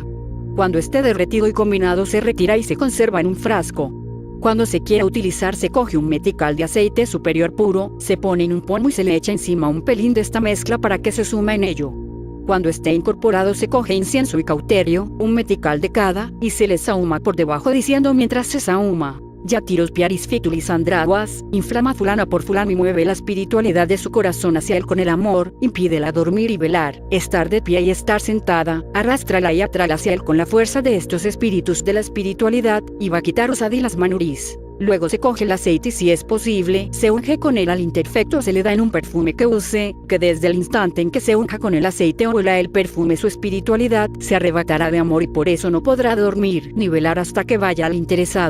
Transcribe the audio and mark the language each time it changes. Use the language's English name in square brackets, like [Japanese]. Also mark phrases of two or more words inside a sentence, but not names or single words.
[Spanish] Cuando esté derretido y combinado se retira y se conserva en un frasco. Cuando se quiera utilizar se coge un metical de aceite superior puro, se pone en un pomo y se le echa encima un pelín de esta mezcla para que se suma en ello. Cuando esté incorporado se coge incienso y cauterio, un metical de cada, y se le sahuma por debajo diciendo mientras se sahuma. Yatiros piaris fitulis andraguas, inflama fulana por fulano y mueve la espiritualidad de su corazón hacia él con el amor, impídela dormir y velar, estar de pie y estar sentada, arrástrala y atrála hacia él con la fuerza de estos espíritus de la espiritualidad, y va a quitaros a las manuris. Luego se coge el aceite y si es posible, se unge con él al imperfecto se le da en un perfume que use, que desde el instante en que se unja con el aceite o huela el perfume su espiritualidad, se arrebatará de amor y por eso no podrá dormir ni velar hasta que vaya al interesado.